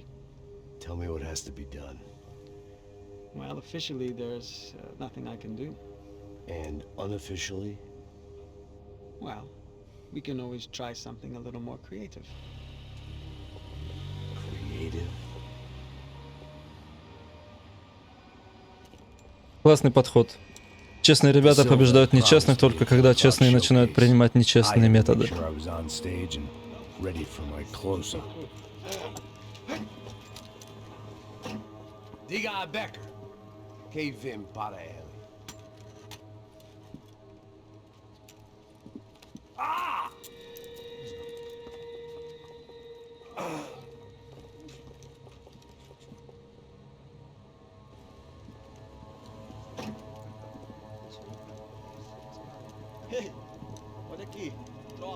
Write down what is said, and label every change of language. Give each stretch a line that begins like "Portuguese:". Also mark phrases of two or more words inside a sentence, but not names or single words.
English: Tell me what has to be done. Well, officially there's nothing I can do. And unofficially? Well, we can always try something a little more creative. Creative?
Russian: Классный подход. Честные ребята побеждают нечестных только когда честные начинают принимать нечестные методы.
Portuguese: Diga a Becker que vem para ele. Ah! Ei, olha aqui. Tropa.